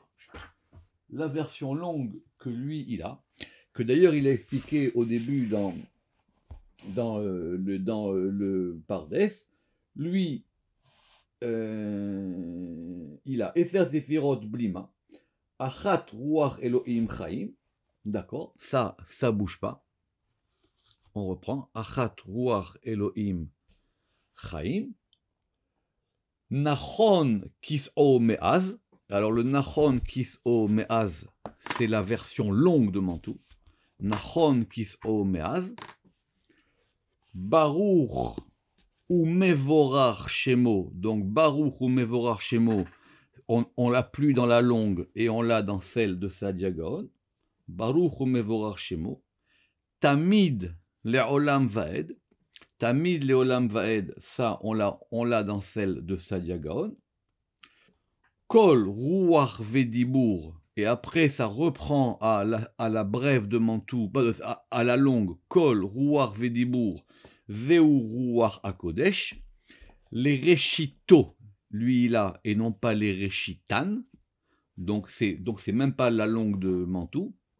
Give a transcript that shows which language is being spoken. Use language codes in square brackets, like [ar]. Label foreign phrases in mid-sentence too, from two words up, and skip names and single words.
[fr] La version longue que lui, il a, que d'ailleurs il a expliqué au début dans le Pardes, lui, il a [he] עשר ספירות בלימה, אחת רוח אלהים חיים, [fr] d'accord, ça bouge pas. On reprend, [he] אחת רוח אלהים חיים, נכון כסאו מאז. [fr] Alors le [he] נכון כסאו מאז, [fr] c'est la version longue de Mantoue. [he] נכון כסאו מאז. ברוך ומבורך שמו. Donc ברוך ומבורך שמו, [fr] on l'a plus dans la longue et on l'a dans celle de Saadia Gaon. [he] ברוך ומבורך שמו. תמיד לעולם ועד. תמיד לעולם ועד, [fr] ça on l'a dans celle de Saadia Gaon. [he] קול רוח ודיבור, [fr] et après ça reprend à la brève de Mantoue, à la longue, [he] קול רוח ודיבור, זהו רוח הקודש, [fr] les Reshito, lui il a, et non pas les Reshitan, donc c'est même pas la longue de Mantoue,